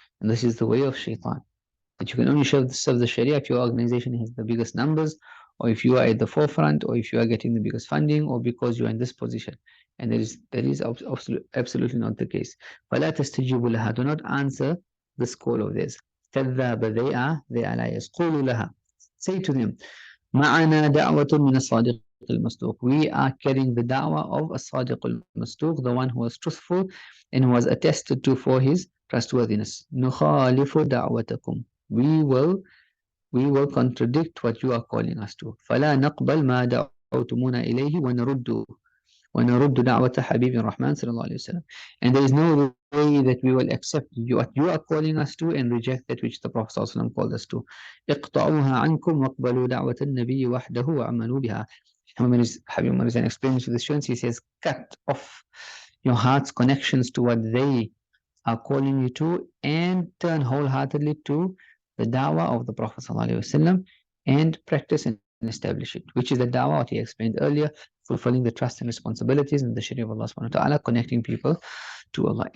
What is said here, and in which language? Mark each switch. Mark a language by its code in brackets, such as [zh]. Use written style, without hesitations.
[en] And this is the way of Shaitan, that you can only serve the Sharia if your organization has the biggest numbers, or if you are at the forefront, or if you are getting the biggest funding, or because you are in this position. And that is absolutely not the case. [ar] فَلَا تَسْتَجِيبُ لَهَا. [en] Do not answer this call of theirs. [ar] كَذَّابَ, [en] they are liars. [ar] قُولُوا لَهَا. [en] Say to them, [ar] مَعَنَا دَعْوَةٌ مِنَ الصَّادِقِ الْمَصْدُوقِ. [en] We are carrying the da'wah of [ar] الصَّادِقُ الْمَصْدُوقِ, [en] the one who was truthful and who was attested to for his trustworthiness. [ar] نُخَالِفُ دَعْوَتَكُمْ. [en] We will contradict what you are calling us to. [ar] فَلَا نَقْبَلْ مَا دَعَوْتُمُونَ إِلَيْهِ وَنَرُدُّ دَعْوَةَ حَبِيبٍ الرَّحْمَنِ صلى الله عليه وسلم. [en] And there is no way that we will accept what you are calling us to and reject that which the Prophet [ar] صلى الله عليه وسلم [en] called us to. [ar] اقطعوها عنكم واقبلوا دعوة النبي وحده وعملوا بها. [en] Habib Umar is explaining to the students, he says, cut off your heart's connections to what they are calling you to, and turn wholeheartedly to the da'wah of the Prophet ﷺ, and practice and establish it, which is the da'wah what he explained earlier, fulfilling the trust and responsibilities in the Sharia of Allah subhanahu wa ta'ala, connecting people to Allah.